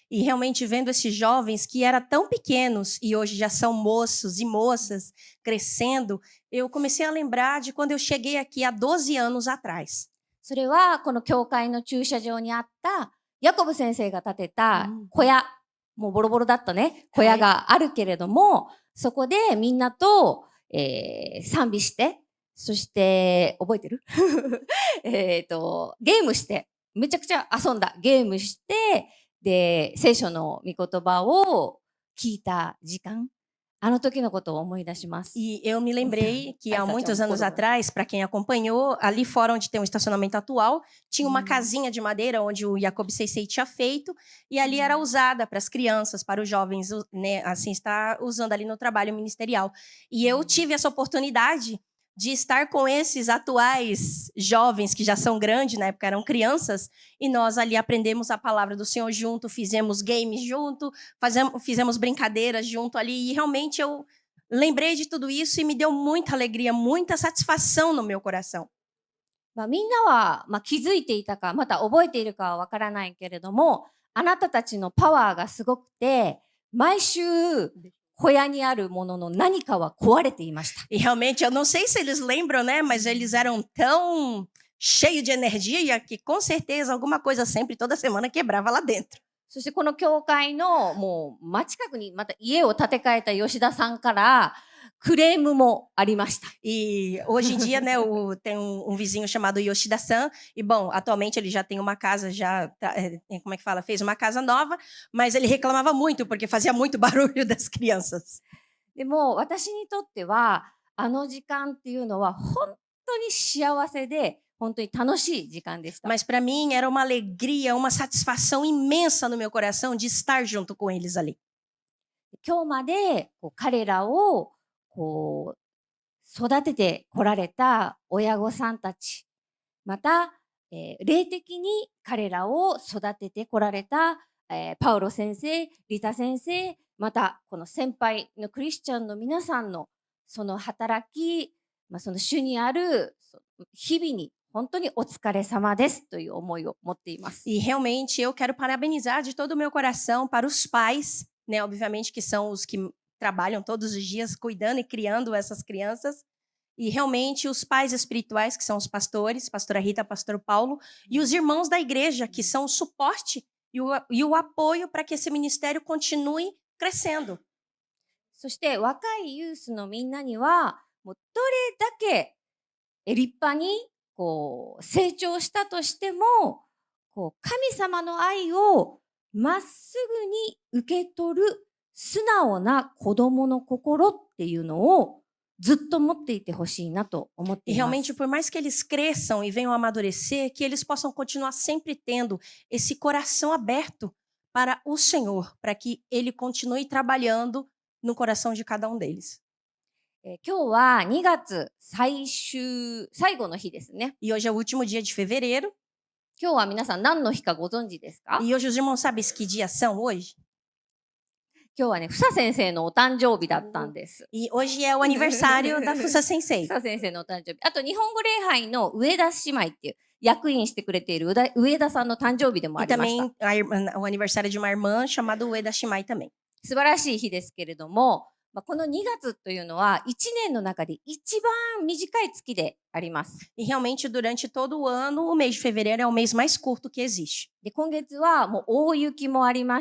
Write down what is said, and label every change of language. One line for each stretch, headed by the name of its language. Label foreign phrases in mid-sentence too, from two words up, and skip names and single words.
Portuguese: E realmente vendo esses jovens que eram tão pequenos e hoje já são moços e moças crescendo, eu comecei a lembrar de quando eu cheguei aqui há 12 anos atrás.
Japanese: それはこの教会の駐車場にあったヤコブ先生が建てた小屋、もうボロボロだったね、小屋があるけれども、そこでみんなと、賛美して、そして覚えてるゲームして、めちゃくちゃ遊んだ。ゲームして、で、聖書の御言葉を聞いた時間。あの時のことを思い出します。
Portuguese: E eu me lembrei que há Essa muitos é um anos pouco, né? atrás, para quem acompanhou, ali fora onde tem o estacionamento atual, tinha uma casinha de madeira onde o Jacob Seisei tinha feito, e ali era usada para as crianças, para os jovens, né, assim, está usando ali no trabalho ministerial. E eu tive essa oportunidade de estar com esses atuais jovens que já são grandes, na época eram crianças, e nós ali aprendemos a palavra do Senhor junto, fizemos games junto, fizemos brincadeiras junto ali, e realmente eu lembrei de tudo isso e me deu muita alegria, muita satisfação no meu coração.
Japanese: みんなは、気づいていたか、また覚えているかはわからないけれども、あなたたちのパワーがすごくて、毎週、小屋にあるものの何かは壊れていました。
Portuguese: E realmente, eu não sei se eles lembram, né? Mas eles eram tão cheios de energia que com certeza alguma coisa sempre, toda semana, quebrava lá dentro.
Japanese: そしてこの教会のもう真近くにまた家を建て替えた吉田さんからクレームもありました。
Portuguese: E hoje em dia, né, tem um vizinho chamado Yoshida-san, e bom, atualmente ele já tem uma casa, como é que fala? Fez uma casa nova, mas ele reclamava muito, porque fazia muito barulho das crianças.
Japanese: でも私にとってはあの時間っていうのは本当に幸せで本当に楽しい時間でした。
Portuguese: Mas para mim era uma alegria, uma satisfação imensa no meu coração de estar junto com eles ali.
Japanese: 今日まで彼らを育ててこられた親御さんたち、また、霊的に彼らを育ててこられた、パウロ先生、リタ先生、またこの先輩のクリスチャンの皆さんのその働き、その主にある日々に本当にお疲れ様ですという思いを持っています。
Portuguese: E realmente eu quero parabenizar de todo o meu coração para os pais, né, obviamente que são os que trabalham todos os dias cuidando e criando essas crianças, e realmente os pais espirituais, que são os pastores, pastora Rita, pastor Paulo, e os irmãos da igreja, que são o suporte e o apoio para que esse ministério continue crescendo.
Japanese: そして若いユースのみんなにはもうどれだけ立派に成長したとしても神様の愛をまっすぐに受け取る素直な子供の心っていうのをずっと持っていてほしいなと思って
Portuguese: E
Japanese: いま
Portuguese: realmente,
Japanese: す。
Portuguese: por mais que eles cresçam e venham a amadurecer, que eles possam continuar sempre tendo esse coração aberto para o Senhor, para que Ele continue trabalhando no coração de cada um deles.
Japanese: 今日は2月最後の日ですね。
Portuguese: E hoje é o último dia de fevereiro.
Japanese: 今日は皆さん何の日かご存知ですか？
Portuguese: E hoje os irmãos sabem que dia são hoje?
Japanese: 今日はね、ふさ先生のお誕生日だったんです。
Portuguese: E hoje é o aniversário da Fusa Sensei.
Japanese: ふさ先生のお誕生日。あと、日本語礼拝の上田姉妹っていう、役員してくれている上田さんの誕生日でもあ
Portuguese: E
Japanese: りました。
Portuguese: também o aniversário de uma irmã chamada Ueda Shimai também.
Japanese: 素晴らしい日ですけれども、この2月というのは1年の中で一番短い月であります。
Portuguese: E realmente, durante todo o ano, o mês de fevereiro é o mês mais curto que existe.